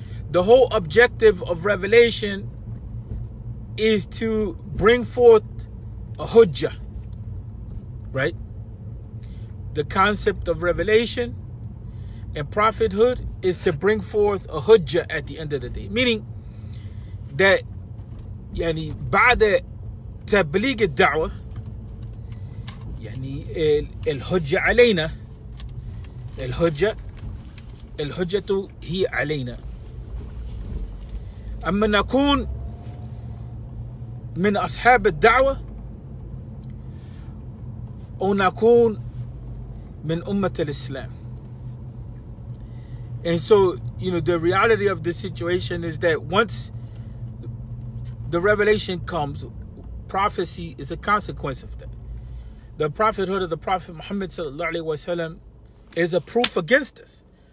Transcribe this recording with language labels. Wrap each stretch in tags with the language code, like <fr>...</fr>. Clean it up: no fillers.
<en>The whole objective of revelation is to bring forth a hujjah, right? The concept of revelation and prophethood is to bring forth a hujjah at the end of the day. Meaning that</en> <ar>يعني بعد تبليغ الدعوة يعني الحجة علينا، الحجة هي علينا. أما نكون من أصحاب الدعوة أو نكون من أمة الإسلام.</ar> <en>And so, you know, the reality of this situation is that once the revelation comes, prophecy is a consequence of that. The prophethood of the Prophet Muhammad sallallahu alaihi wasallam is a proof against us.</en>